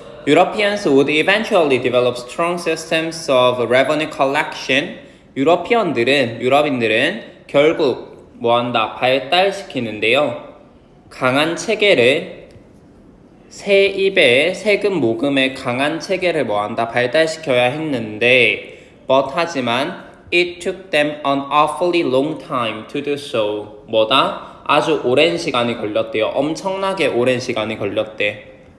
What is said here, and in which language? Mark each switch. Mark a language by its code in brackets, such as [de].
[en] Europeans would eventually develop strong systems of revenue collection. [ko] 유럽인들은 결국 뭐한다? 발달시키는데요. 강한 체계를, 세입의 세금 모금의 강한 체계를 뭐한다? 발달시켜야 했는데, 하지만 [en] it took them an awfully long time to do so. [ko] 뭐다? 아주 오랜 시간이 걸렸대요. 엄청나게 오랜 시간이 걸렸대.